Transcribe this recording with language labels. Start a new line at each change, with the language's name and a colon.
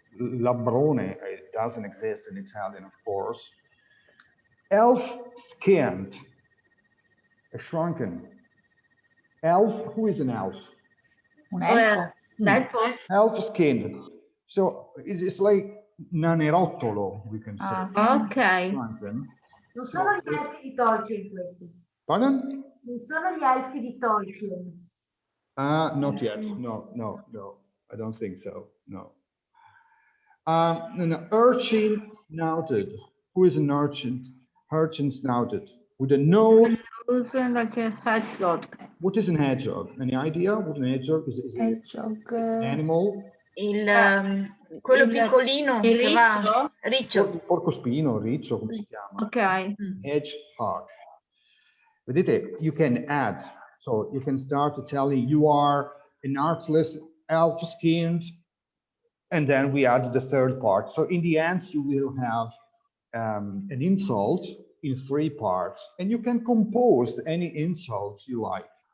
English: Labrone, it doesn't exist in Italian, of course. Elf-skinned, a shrunken. Elf, who is an elf?
Italian: Un elfo.
English: Elf-skinned. So it's like nanerottolo, we can say. Okay. Shrunken.
Italian: Non sono gli elfi di Tolkien questi.
English: Pardon?
Italian: Non sono gli elfi di Tolkien.
English: Not yet. No. I don't think so. No. An urchin snouted. Who is an urchin? Urchin snouted. With a nose. Like a hedgehog. What is an hedgehog? Any idea what an hedgehog is? Hedgehog. An animal?
Italian: Quello piccolino. Il riccio. Porcospino, riccio, come si chiama?
English: Ok. Hedgehog.
Italian: Vedete,
English: you can add. So you can start telling you are an artless, elf-skinned, and then we add the third part. So in the end, you will have an insult in 3 parts, and you can compose any insults you like.